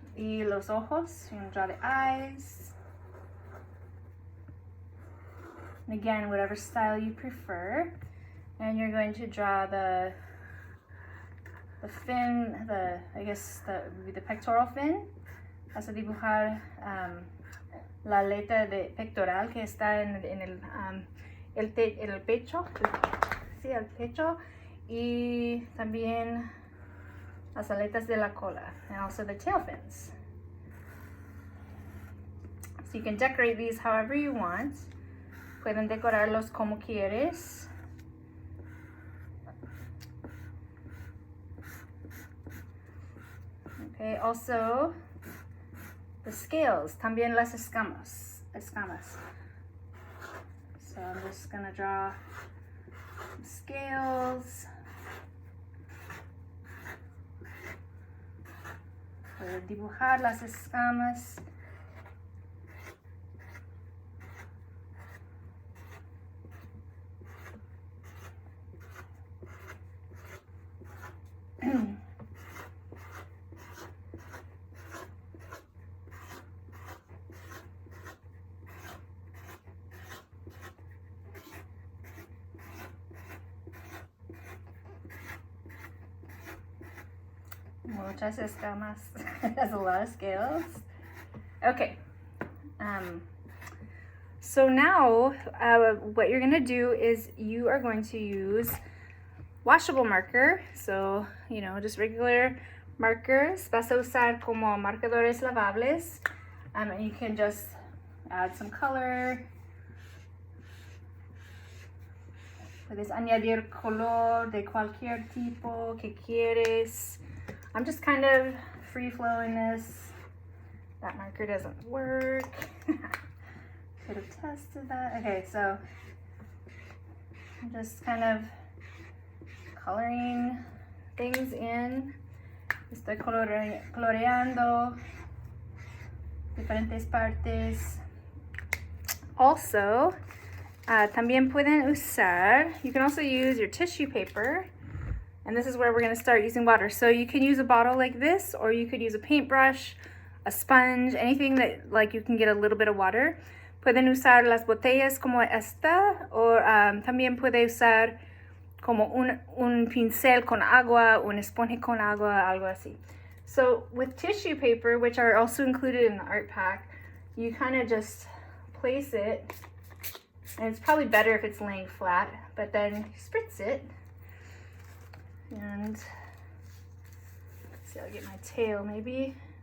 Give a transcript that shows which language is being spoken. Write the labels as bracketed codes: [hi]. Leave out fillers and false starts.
[es] Y los ojos. [en] You can draw the eyes. And again, whatever style you prefer. And you're going to draw the fin, the pectoral fin. [es] Vas a dibujar la aleta pectoral que está en el pecho. Sí, el pecho, y también las aletas de la cola, [en] and also the tail fins. So you can decorate these however you want. [es] Pueden decorarlos como quieres. [en] Okay, also the scales, [es] también las escamas. [en] So I'm just gonna draw some scales. [es] Voy a dibujar las escamas. Muchas escamas. [en] That's a lot of scales. Okay. So now what you're going to do is you are going to use washable marker. So, you know, just regular markers. [es] Vas a usar como marcadores lavables. [en] And you can just add some color. [es] Puedes añadir color de cualquier tipo que quieres. [en] I'm just kind of free flowing this. That marker doesn't work. Could have tested that. Okay, so I'm just kind of coloring things in. [es] Estoy coloreando diferentes partes. [en] Also, [es] también pueden usar, [en] you can also use your tissue paper. And this is where we're going to start using water. So you can use a bottle like this, or you could use a paintbrush, a sponge, anything that like you can get a little bit of water. [es] Pueden usar las botellas como esta, o también puede usar como un pincel con agua, un esponja con agua, algo así. [en] So with tissue paper, which are also included in the art pack, you kind of just place it, and it's probably better if it's laying flat, but then you spritz it. And let's see, I'll get my tail maybe.